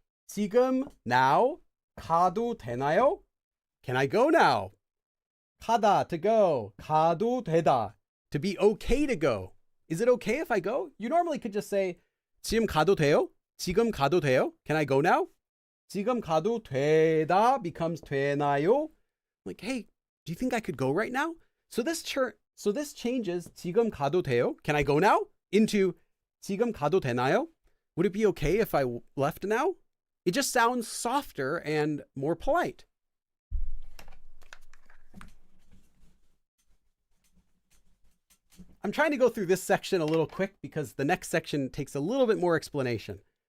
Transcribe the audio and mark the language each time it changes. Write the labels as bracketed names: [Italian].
[Korean] 지금, [English] now, [Korean] 가도 되나요? [English] Can I go now? 가다, to go. [Korean] 가도 되다, [English] to be okay to go. Is it okay if I go? You normally could just say, [Korean] 지금 가도 돼요? 지금 가도 돼요? [English] Can I go now? [Korean] 지금 가도 되다 [English] becomes [Korean] 되나요? [English] Like, hey, do you think I could go right now? So this changes [Korean] 지금 가도 돼요? [English] Can I go now? Into [Korean] 지금 가도 되나요? [English] Would it be okay if I left now? It just sounds softer and more polite. I'm trying to go through this section a little quick because the next section takes a little bit more explanation.